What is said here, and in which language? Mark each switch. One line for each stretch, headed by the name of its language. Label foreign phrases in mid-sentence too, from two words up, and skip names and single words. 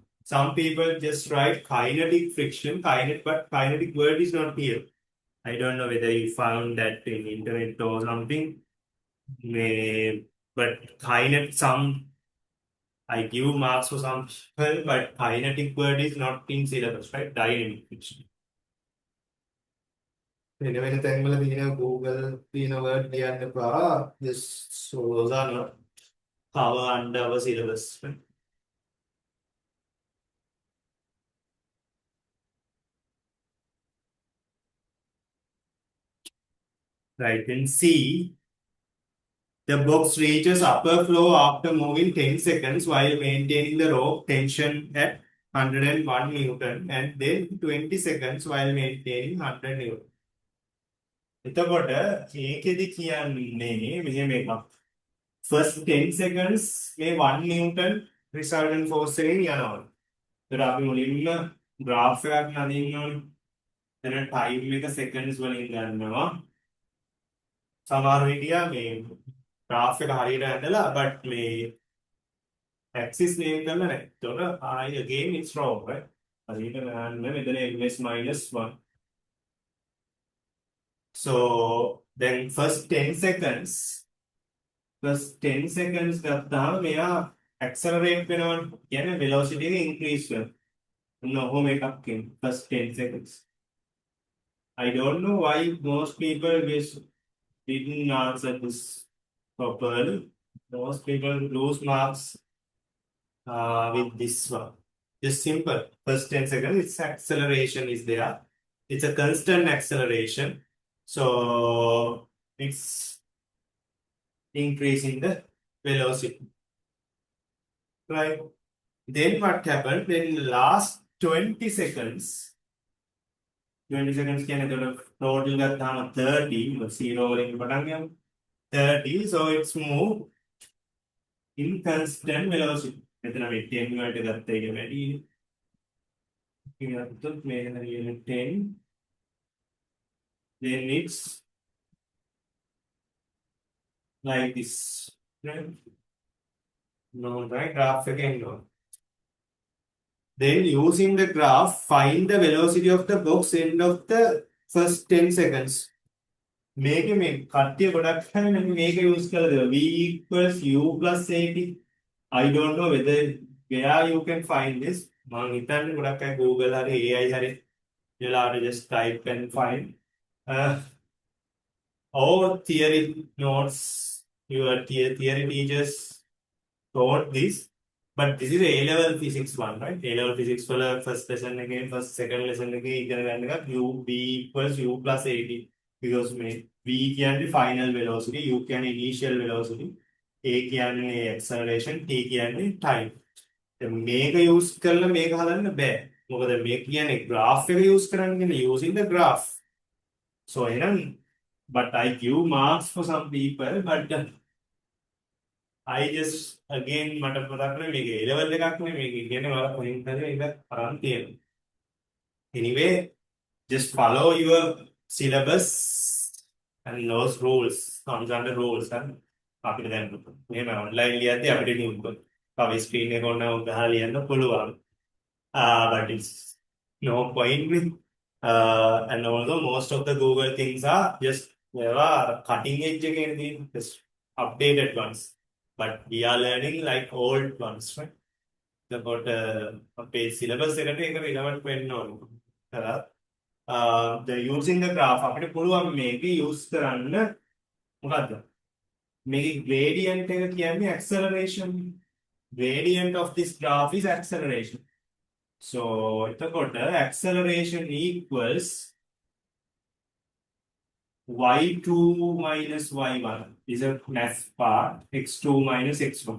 English: Some people just write kinetic friction, but kinetic word is not here. I don't know whether you found that in internet or something. But I give marks for some people, but kinetic word is not in syllabus, right? Dynamic friction.
Sinhala: වෙන තැන්වල තියෙන Google තියෙන word ලියන්න එපා.
English: Just so those are not cover under our syllabus. Right, then C, the box reaches upper floor after moving 10 seconds while maintaining the rope tension at 101 Newton and then 20 seconds while maintaining 100 Newton.
Sinhala: එතකොට ඒකෙදි කියන්නේ මෙහෙම එකක්.
English: First 10 seconds මේ 1 Newton resultant force
Sinhala: එකෙන් යනවා. ඒතර අපි මුලින්ම graph එකක් නදින්න ඕනේ. එතන time එක seconds වලින් ගන්නවා. සමහර විදියා මේ graph එක හරියට ඇඳලා but මේ
English: axis name
Sinhala: කරලා නැහැ.
English: ඒතකොට again it's wrong, right?
Sinhala: හරියට ගන්න මෙතන
English: ms minus
Sinhala: 1.
English: So then first 10 seconds
Sinhala: ගත්තාම මෙයා
English: accelerate වෙනවා.
Sinhala: කියන්නේ velocity එක increase වෙනවා. ඔහොම එකක් කියන්නේ
English: first 10 seconds. I don't know why most people didn't answer this properly. Most people lose marks with this one. Just simple. First 10 seconds, its acceleration is there. It's a constant acceleration. So it's increasing the velocity. Right? Then what happened? Then last 20 seconds can total
Sinhala: ගත්තාම 30 0 වලින් පටන් ගමු
English: 30, so it's moved in constant velocity.
Sinhala: මෙතන මේ 10 වලට ගත්ත එක වැඩි. ඉතින් මේක හරියට 10,
English: then it's like this, right? No, right? Graph again, no. Then using the graph, find the velocity of the box end of the first 10 seconds. Make a
Sinhala: කට්ටිය ගොඩක් අය මේක use කරලා දෙනවා.
English: V equals U plus 80. I don't know whether where you can find this.
Sinhala: මම හිතන්නේ ගොඩක් අය Google හරි AI හරි
English: you'll just type and find. All theory notes, your theory teachers taught this. But this is A-level physics one, right? A-level physics for the first lesson again, second lesson again, V equals U plus 80. Because V can be final velocity, U can be initial velocity, A can be acceleration, T can be time.
Sinhala: මේක use කරලා මේක හදන්න බෑ. මොකද මේක කියන්නේ graph එක use කරන්නේ
English: using the graph. So but I give marks for some people, but I just again
Sinhala: මට මතක් නේ මේක A level එකක් නේ මේක කියන්නේ මම කොහෙන් හරි ඒක අරන් තියෙනවා.
English: Anyway, just follow your syllabus and those rules, comes under rules and
Sinhala: අපිට දැන් මෙහෙම online ලියද්දී අපිට නියුම් කවි screen එක ඕන ගහලා ලියන්න පුළුවන්.
English: But it's no point with and although most of the Google things are just cutting edge again, just updated ones. But we are learning like old ones, right? About page syllabus
Sinhala: එකට ඒක relevant වෙන්න ඕනේ.
English: the using the graph
Sinhala: අපිට පුළුවන් මේක use කරන්න මොකද්ද? මේකේ gradient එක කියන්නේ acceleration.
English: Gradient of this graph is acceleration. So එතකොට acceleration equals y2 minus y1 is a math part, x2 minus x1.